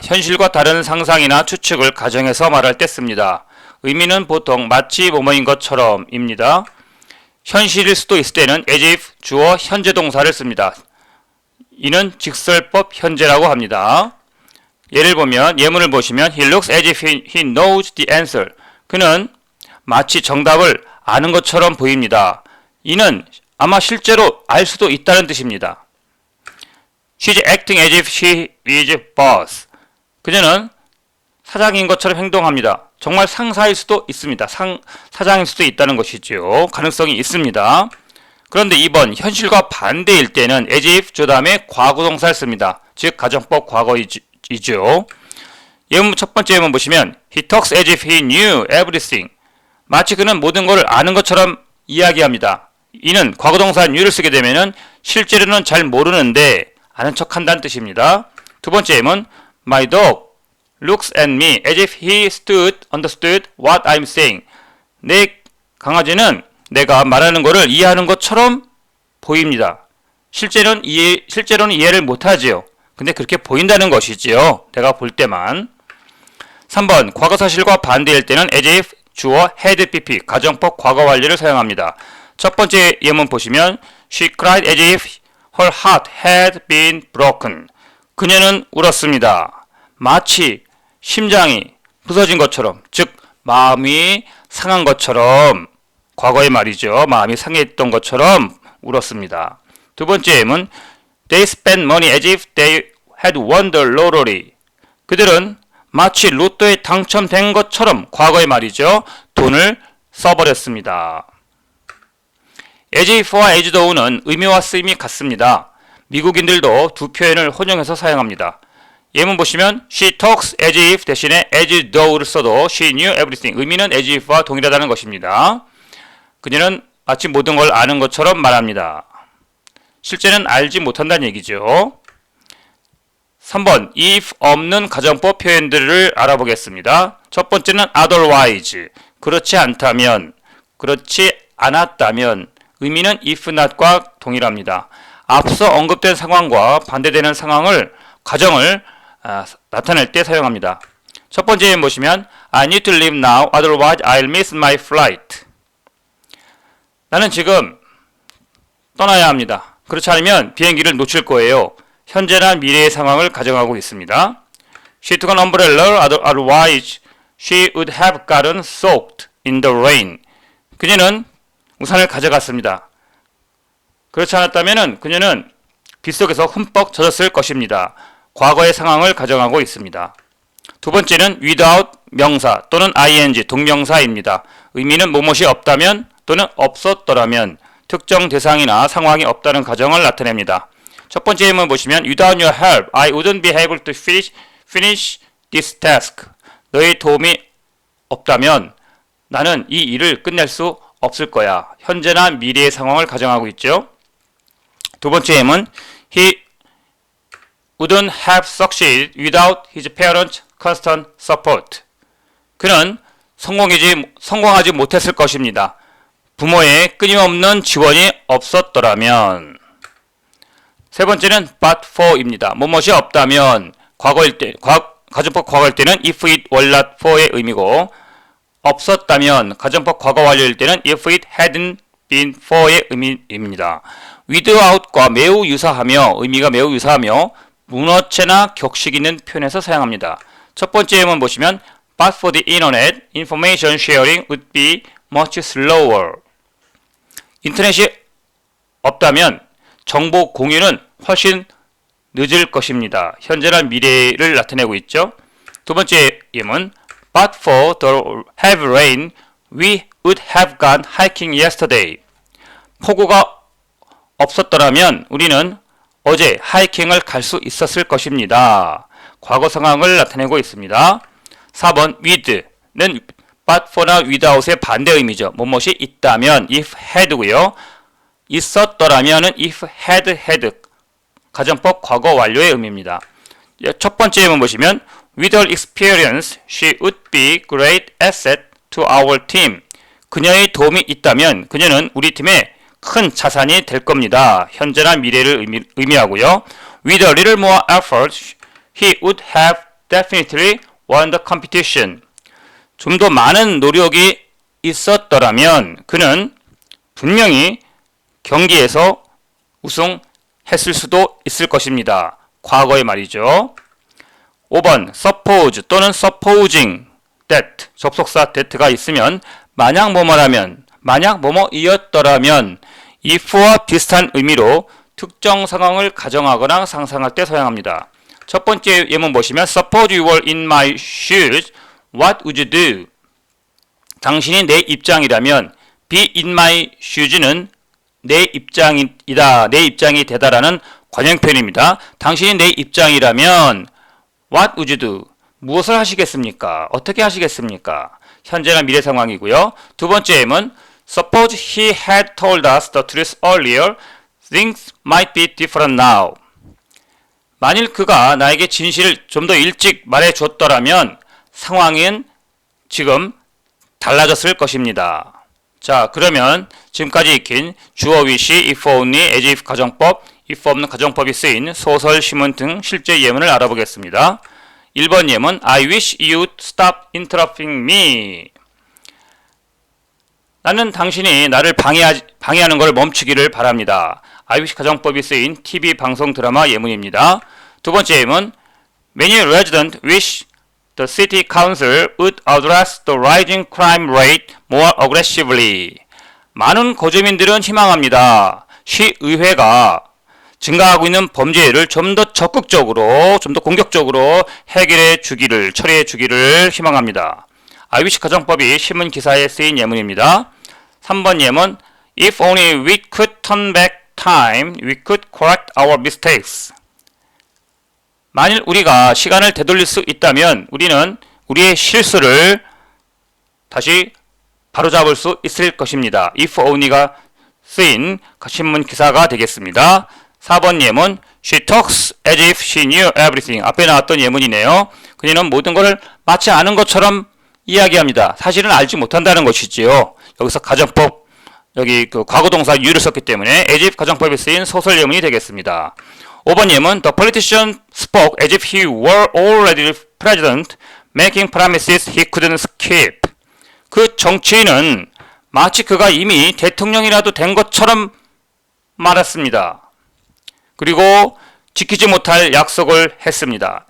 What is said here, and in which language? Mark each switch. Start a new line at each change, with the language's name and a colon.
Korean: 현실과 다른 상상이나 추측을 가정해서 말할 때 씁니다. 의미는 보통 마치 뭐뭐인 것처럼 입니다. 현실일 수도 있을 때는 as if 주어 현재 동사를 씁니다. 이는 직설법 현재라고 합니다. 예를 보면 예문을 보시면
English: He looks as if he knows the answer.
Korean: 그는 마치 정답을 아는 것처럼 보입니다. 이는 아마 실제로 알 수도 있다는 뜻입니다.
English: She's acting as if she is boss.
Korean: 그녀는 사장인 것처럼 행동합니다. 정말 상사일 수도 있습니다. 사장일 수도 있다는 것이죠. 가능성이 있습니다. 그런데 2번 현실과 반대일 때는 as if 주 다음에 과거동사를 씁니다. 즉 가정법 과거이죠. 예문 첫 번째 예문 보시면
English: He talks as if he knew everything.
Korean: 마치 그는 모든 것을 아는 것처럼 이야기합니다. 이는 과거동사 knew를 쓰게 되면은 실제로는 잘 모르는데 아는 척한다는 뜻입니다. 두 번째 예문
English: My dog looks at me as if he understood what I'm saying.
Korean: 내 강아지는 내가 말하는 것을 이해하는 것처럼 보입니다. 실제로는 이해를 못하지요. 근데 그렇게 보인다는 것이지요. 내가 볼 때만. 3번 과거 사실과 반대일 때는 as if 주어 had pp 가정법 과거 완료를 사용합니다. 첫 번째 예문 보시면
English: She cried as if her heart had been broken.
Korean: 그녀는 울었습니다. 마치 심장이 부서진 것처럼, 즉 마음이 상한 것처럼, 과거의 말이죠. 마음이 상했던 것처럼 울었습니다. 두 번째 예문
English: They spent money as if they had won the lottery.
Korean: 그들은 마치 로또에 당첨된 것처럼 과거의 말이죠. 돈을 써버렸습니다. as if와 as though는 의미와 쓰임이 같습니다. 미국인들도 두 표현을 혼용해서 사용합니다. 예문 보시면
English: she talks as if
Korean: 대신에
English: as though를
Korean: 써도
English: she knew everything.
Korean: 의미는 as if와 동일하다는 것입니다. 그녀는 마치 모든 걸 아는 것처럼 말합니다. 실제는 알지 못한다는 얘기죠. 3번 if 없는 가정법 표현들을 알아보겠습니다. 첫 번째는 otherwise, 그렇지 않다면, 그렇지 않았다면, 의미는 if not과 동일합니다. 앞서 언급된 상황과 반대되는 상황을, 가정을 나타낼 때 사용합니다. 첫 번째 보시면
English: I need to leave now, otherwise I'll miss my flight.
Korean: 나는 지금 떠나야 합니다. 그렇지 않으면 비행기를 놓칠 거예요. 현재나 미래의 상황을 가정하고 있습니다.
English: She took an umbrella, otherwise she would have gotten soaked in the rain.
Korean: 그녀는 우산을 가져갔습니다. 그렇지 않았다면 그녀는 빗속에서 흠뻑 젖었을 것입니다. 과거의 상황을 가정하고 있습니다. 두 번째는 without 명사 또는 ing 동명사입니다. 의미는 무엇이 없다면 또는 없었더라면 특정 대상이나 상황이 없다는 가정을 나타냅니다. 첫 번째 예문 보시면
English: without your help, I wouldn't be able to finish this task.
Korean: 너의 도움이 없다면 나는 이 일을 끝낼 수 없을 거야. 현재나 미래의 상황을 가정하고 있죠. 두 번째 예문
English: he wouldn't have succeeded without his parents' constant support.
Korean: 그는 성공하지 못했을 것입니다. 부모의 끊임없는 지원이 없었더라면. 세 번째는 but for입니다. 무엇이 없다면 과거일 때, 가정법 과거일 때는 if it were not for의 의미고 없었다면 가정법 과거 완료일 때는 if it hadn't been for의 의미입니다. without과 매우 유사하며 의미가 매우 유사하며 문어체나 격식 있는 표현에서 사용합니다. 첫 번째 예문 보시면
English: but for the internet, information sharing would be much slower.
Korean: 인터넷이 없다면 정보 공유는 훨씬 늦을 것입니다. 현재나 미래를 나타내고 있죠. 두 번째 예문
English: but for the heavy rain, we would have gone hiking yesterday.
Korean: 폭우가 없었더라면 우리는 어제 하이킹을 갈 수 있었을 것입니다. 과거 상황을 나타내고 있습니다. 4번 with는 but for나 without의 반대 의미죠. 무엇이 있다면 if had고요. 있었더라면은 if had 가정법 과거 완료의 의미입니다. 첫 번째 예문 보시면
English: with her experience, she would be great asset to our team.
Korean: 그녀의 도움이 있다면 그녀는 우리 팀의 큰 자산이 될 겁니다. 현재나 미래를 의미하고요.
English: With a little more effort, he would have definitely won the competition.
Korean: 좀 더 많은 노력이 있었더라면 그는 분명히 경기에서 우승했을 수도 있을 것입니다. 과거의 말이죠. 5번 suppose 또는 supposing that 접속사 that가 있으면 만약 뭐뭐라면 만약 뭐뭐이었더라면 if와 비슷한 의미로 특정 상황을 가정하거나 상상할 때 사용합니다. 첫 번째 예문 보시면
English: suppose you were in my shoes, what would you do?
Korean: 당신이 내 입장이라면
English: be in my shoes
Korean: 는 내 입장이다, 내 입장이 되다라는 관형 표현입니다. 당신이 내 입장이라면
English: what would you do?
Korean: 무엇을 하시겠습니까? 어떻게 하시겠습니까? 현재나 미래 상황이고요. 두 번째 예문
English: Suppose he had told us the truth earlier, things might be different now.
Korean: 만일 그가 나에게 진실을 좀 더 일찍 말해줬더라면 상황은 지금 달라졌을 것입니다. 자, 그러면 지금까지 익힌 주어 위시, if only, as if 가정법, if 없는 가정법이 쓰인 소설, 신문 등 실제 예문을 알아보겠습니다. 1번 예문
English: I wish you'd stop interrupting me.
Korean: 나는 당신이 나를 방해하는 걸 멈추기를 바랍니다. I wish 가정법이 쓰인 TV 방송 드라마 예문입니다. 두 번째 예문
English: Many residents wish the city council would address the rising crime rate more aggressively.
Korean: 많은 거주민들은 희망합니다. 시의회가 증가하고 있는 범죄를 좀 더 적극적으로, 좀 더 공격적으로 해결해 주기를, 처리해 주기를 희망합니다. IBC 가정법이 신문 기사에 쓰인 예문입니다. 3번 예문,
English: If only we could turn back time, we could correct our mistakes.
Korean: 만일 우리가 시간을 되돌릴 수 있다면 우리는 우리의 실수를 다시 바로잡을 수 있을 것입니다. If only가 쓰인 신문 기사가 되겠습니다. 4번 예문,
English: She talks as if she knew everything.
Korean: 앞에 나왔던 예문이네요. 그녀는 모든 것을 마치 아는 것처럼 이야기합니다. 사실은 알지 못한다는 것이지요. 여기서 가정법, 여기 그 과거동사 you를 썼기 때문에 as if 가정법에 쓰인 소설 예문이 되겠습니다. 5번 예문,
English: The politician spoke as if he were already president, making promises he couldn't keep.
Korean: 그 정치인은 마치 그가 이미 대통령이라도 된 것처럼 말했습니다. 그리고 지키지 못할 약속을 했습니다.